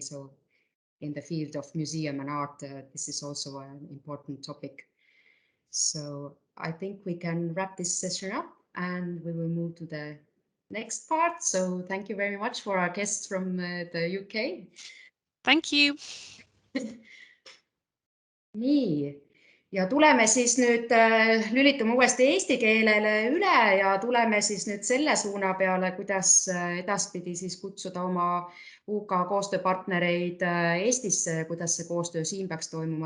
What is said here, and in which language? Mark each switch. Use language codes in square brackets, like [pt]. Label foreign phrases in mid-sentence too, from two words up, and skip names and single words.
[en] So in the field of museum and art, this is also an important topic. So I think we can wrap this session up and we will move to the next part. So thank you very much for our guests from the UK. Thank you. [et] Nii, ja tuleme siis nüüd, lülitume uuesti eesti keelele üle ja tuleme siis nüüd selle suuna peale, kuidas edaspidi siis kutsuda oma UK koostööpartnereid Eestisse, kuidas see koostöö siin peaks toimuma.